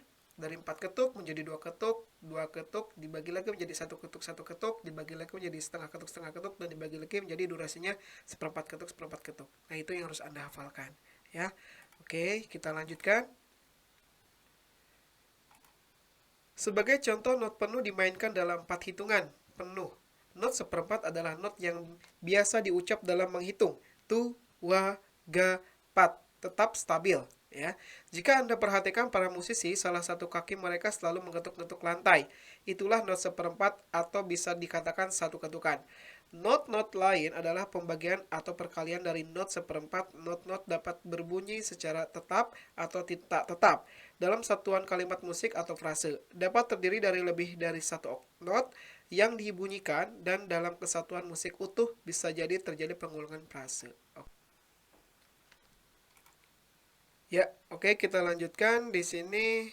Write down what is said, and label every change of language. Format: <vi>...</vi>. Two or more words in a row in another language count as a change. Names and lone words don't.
<id>Dari 4 ketuk menjadi 2 ketuk, 2 ketuk dibagi lagi menjadi 1 ketuk, 1 ketuk, dibagi lagi menjadi setengah ketuk, dan dibagi lagi menjadi durasinya seperempat ketuk, seperempat ketuk. Nah, itu yang harus Anda hafalkan ya. Oke, kita lanjutkan. Sebagai contoh, not penuh dimainkan dalam 4 hitungan penuh. Not seperempat adalah not yang biasa diucap dalam menghitung. Tu, wa, ga, pat. Tetap stabil ya. Jika Anda perhatikan para musisi, salah satu kaki mereka selalu mengetuk-ketuk lantai. Itulah not seperempat atau bisa dikatakan 1 ketukan. Not-not lain adalah pembagian atau perkalian dari not seperempat. Not-not dapat berbunyi secara tetap atau tidak tetap dalam satuan kalimat musik atau frase. Dapat terdiri dari lebih dari 1 not yang dibunyikan, dan dalam kesatuan musik utuh bisa jadi terjadi pengulangan frase. Ya, oke, kita lanjutkan di sini.</id>